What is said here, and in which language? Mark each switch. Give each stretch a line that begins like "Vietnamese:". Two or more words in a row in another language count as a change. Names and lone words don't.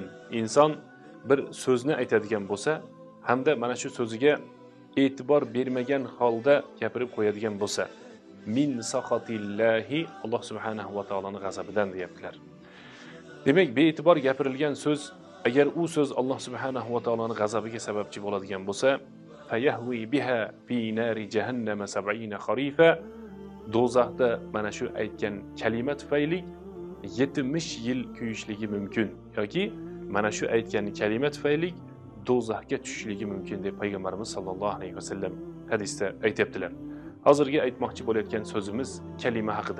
Uzbek: Inson bir so'zni aytadigan bo'lsa, hamda mana shu so'ziga e'tibor bermagan holda gapirib qo'yadigan bo'lsa,
Arabic: من سخط الله,
Uzbek: Alloh subhanahu va taoloning g'azabidan deyaptilar. Demak, bee'tibor gapirilgan so'z, agar u so'z Alloh subhanahu va taoloning g'azabiga sababchi bo'ladigan bo'lsa,
Arabic: فيهوي بها في نار جهنم 70 خريفا,
Uzbek: do'zaxda mana shu aytgan kalima tufayli 70 yil kuyishligi mumkin yoki mana shu aytgan kalima tufayli do'zaxga tushishligi mumkin deb payg'ambarimiz
Arabic: صلى الله عليه وسلم
Uzbek: hadisda aytibdilar. Hozirgi aytmoqchi bo'layotgan so'zimiz kalima haqida.